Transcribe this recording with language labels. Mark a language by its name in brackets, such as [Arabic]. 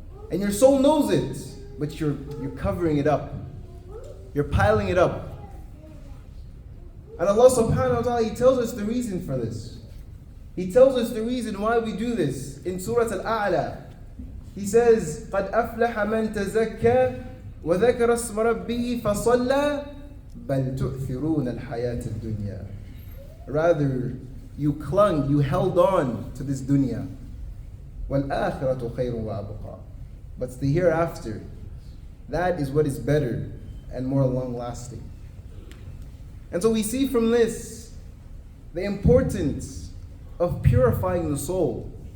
[English] And your soul knows it, but you're covering it up. You're piling it up. And Allah subhanahu wa ta'ala, He tells us the reason for this. He tells us the reason why we do this in Surah Al-A'la. He says, [Arabic] قَدْ أَفْلَحَ مَنْ تَزَكَّى وَذَكَرَ اسْمَ رَبِّهِ فَصَلَّى بَلْ تُؤْثِرُونَ الْحَيَاةَ الدُّنْيَا. [English] Rather, you held on to this dunya. [Arabic] وَالْآخِرَةُ خَيْرٌ وَأَبْقَى. [English] But the hereafter, that is what is better and more long-lasting. And so we see from this the importance of purifying the soul.